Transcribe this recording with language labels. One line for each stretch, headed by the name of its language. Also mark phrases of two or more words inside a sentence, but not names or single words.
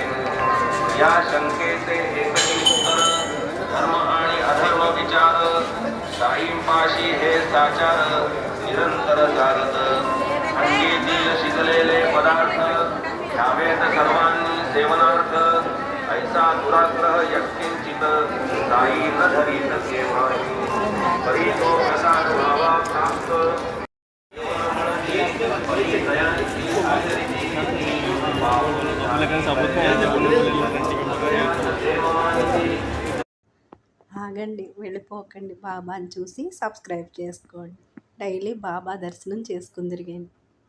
Marathi: या शंकेचे एकही उत्तर धर्म आणि अधर्म विचार साईंपाशी हे साचार निरंतर चालत अंगीतील शिजलेले पदार्थ घ्यावेत सर्वांनी सेवनार्थ ऐसा दुराग्रह यत्किंचित साई न धरीत केव्हाही परी तो प्रसाद व्हावा प्राप्त
Telugu: ఆగండి, వెళ్ళిపోకండి. బాబాని చూసి సబ్స్క్రైబ్ చేసుకోండి. డైలీ బాబా దర్శనం చేసుకుందిరిగండి.